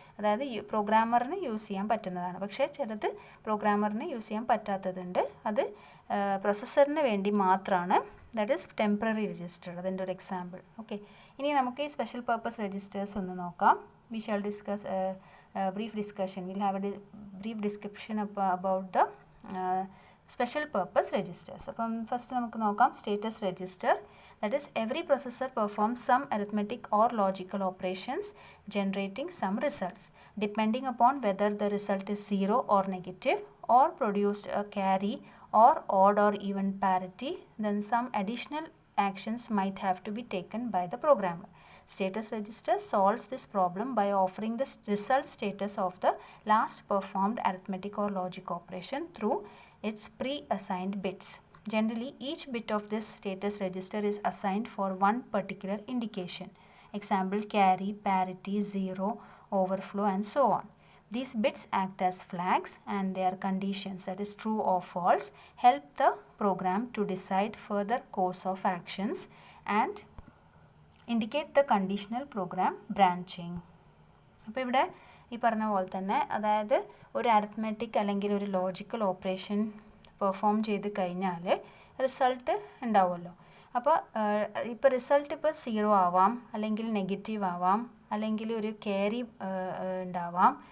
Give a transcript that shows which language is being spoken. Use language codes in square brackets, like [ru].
[ml] അതായത് പ്രോഗ്രാമറിന് യൂസ് ചെയ്യാൻ പറ്റുന്നതാണ്. പക്ഷേ ചിലത് പ്രോഗ്രാമറിന് യൂസ് ചെയ്യാൻ പറ്റാത്തതുണ്ട്, അത് പ്രൊസസ്സറിന് വേണ്ടി മാത്രമാണ്. [en] that is temporary register, [ml] അതിൻ്റെ ഒരു എക്സാമ്പിൾ. ഓക്കെ, ഇനി നമുക്ക് ഈ സ്പെഷ്യൽ പർപ്പസ് രജിസ്റ്റേഴ്സ് ഒന്ന് നോക്കാം. [en] We shall discuss brief discussion. We'll have a brief description about the special purpose registers. [ml] അപ്പം ഫസ്റ്റ് നമുക്ക് നോക്കാം status register. [en] That is, every processor performs some arithmetic or logical operations generating some results. Depending upon whether the result is 0 or negative, or produced a carry or odd or even parity, then some additional actions might have to be taken by the programmer. Status register solves this problem by offering the result status of the last performed arithmetic or logic operation through its pre-assigned bits. Generally, each bit of this status register is assigned for one particular indication. Example, carry, parity, zero, overflow, and so on. These bits act as flags, and their conditions, that is true or false, help the program to decide further course of actions and indicate the conditional program branching. [ml] അപ്പോൾ ഇവിടെ ഈ പറഞ്ഞ പോലെ തന്നെ, അതായത് ഒരു arithmetic അല്ലെങ്കിൽ ഒരു ലോജിക്കൽ ഓപ്പറേഷൻ പെർഫോം ചെയ്ത് കഴിഞ്ഞാൽ റിസൾട്ട് ഉണ്ടാവുമല്ലോ. അപ്പോൾ ഇപ്പോൾ റിസൾട്ട് ഇപ്പോൾ 0 ആവാം, അല്ലെങ്കിൽ നെഗറ്റീവ് ആവാം, അല്ലെങ്കിൽ ഒരു ക്യാരി ഉണ്ടാവാം.